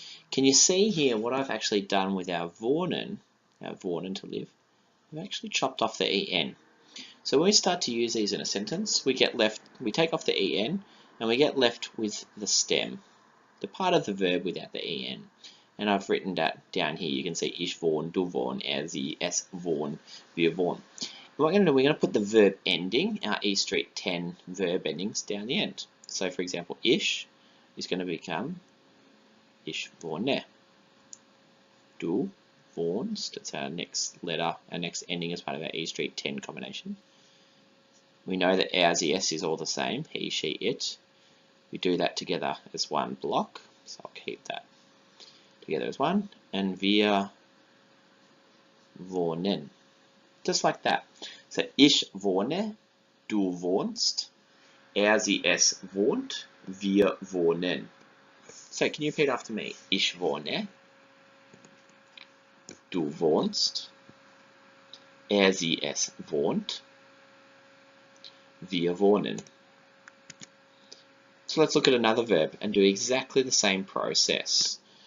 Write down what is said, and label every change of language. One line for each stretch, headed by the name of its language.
English: Can you see here what I've actually done with our wohnen to live? I've actually chopped off the en. So when we start to use these in a sentence, we take off the en, and we get left with the stem, the part of the verb without the en. And I've written that down here. You can see
German: ich wohne, du wohn, er, sie, es wohnen, wir wohnen.
English: And what we're going to do, we're going to put the verb ending, our E Street 10 verb endings, down the end. So for example, ich is going to become
German: ich wohne. Du wohnst,
English: that's our next letter, our next ending as part of our E Street 10 combination. We know that er, sie, es is all the same, he, she, it. We do that together as one block, so I'll keep that together as one. And
German: wir wohnen,
English: just like that.
German: So ich wohne, du wohnst, er, sie, es wohnt, wir wohnen.
English: So can you repeat after me?
German: Ich wohne, du wohnst, er, sie, es wohnt, wir wohnen.
English: So let's look at another verb and do exactly the same process.